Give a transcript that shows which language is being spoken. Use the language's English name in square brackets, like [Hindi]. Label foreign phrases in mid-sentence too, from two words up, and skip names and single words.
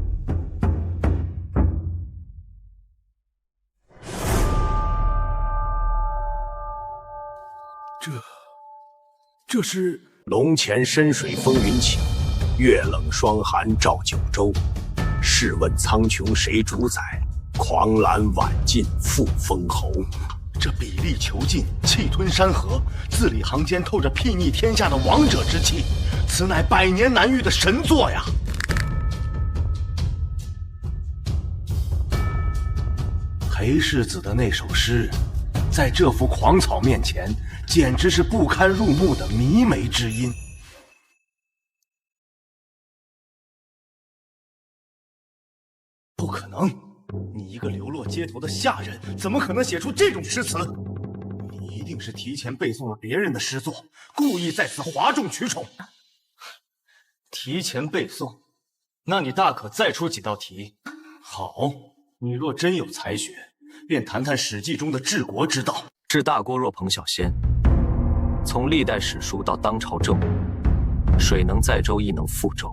[Chinese] 這是龍潛深水風雲起，月冷霜寒照九州。試問蒼穹誰主宰？狂瀾晚盡復封侯。這比力囚禁，氣吞山河，字里行间透着睥睨天下的王者之气，此乃百年难遇的神作呀！裴世子的那首诗，在這幅狂草面前，簡直是不堪入目的靡靡之音。不可能！你一个流落街头的下人，怎么可能写出这种詩詞？你一定是提前背誦了別人的詩作，故意在此譁眾取寵。提前背誦，那你大可再出幾道題。好，你若真有才學，便談談《史記》中的治國之道。治大國若烹小鮮，從歷代史書到當朝政務，水能載舟，亦能覆舟。